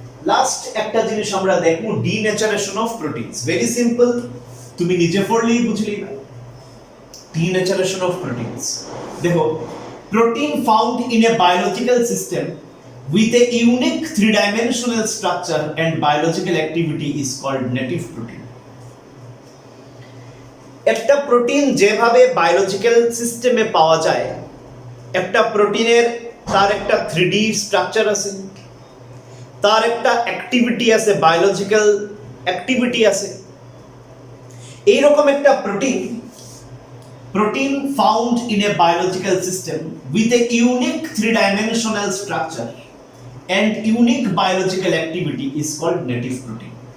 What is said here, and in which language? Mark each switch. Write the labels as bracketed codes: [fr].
[bn] Last একটা জিনিস আমরা দেখব, denaturation of proteins. Very simple, তুমি নিজে পড়লেই বুঝলি না। [en] Denaturation of proteins, দেখো, protein found in a biological system with a unique three-dimensional structure and biological activity is called native protein. [bn] একটা প্রোটিন যেভাবে বায়োলজিক্যাল সিস্টেমে পাওয়া যায়, একটা প্রোটিনের তার একটা 3D স্ট্রাকচার আছে, তার একটা অ্যাক্টিভিটি আছে, বায়োলজিক্যাল অ্যাক্টিভিটি আছে, এইরকম একটা [en] protein found in a biological system with a unique three-dimensional structure and unique biological activity is called native protein.